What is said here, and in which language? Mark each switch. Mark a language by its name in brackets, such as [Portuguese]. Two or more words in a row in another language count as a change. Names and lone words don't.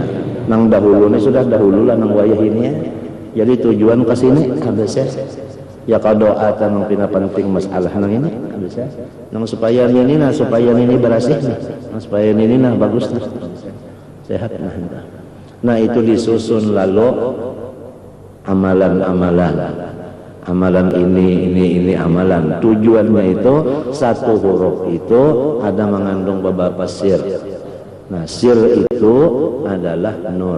[Banjar] nang dahulu ini sudah dahulu lah nang wayah ini ya, jadi tujuan ke sini habis ya doa nang pina penting masalah nang ini habis nang supaya ini berhasil nang supaya ini bagus sehat nah itu disusun lalu amalan ini amalan tujuannya itu satu huruf itu ada mengandung beberapa sir. [Indonesian] Nah sir itu adalah nur.